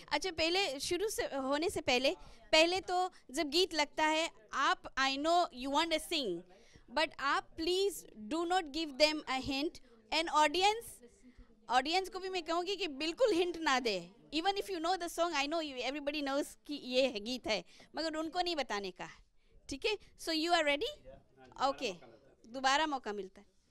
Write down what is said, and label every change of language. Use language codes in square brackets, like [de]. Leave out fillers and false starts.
[hi] अच्छा, पहले शुरू से होने से पहले तो जब गीत लगता है, आप [en] I know you want to sing, but [hi] आप [en] please do not give them a hint. [hi] And audience को भी मैं कहूँगी कि बिल्कुल हिंट ना दे। [en] Even if you know the song, I know everybody knows [hi] कि ये गीत है, मगर उनको नहीं बताने का। ठीक है, [en] so you are ready? [hi] Okay, दोबारा मौका मिलता है।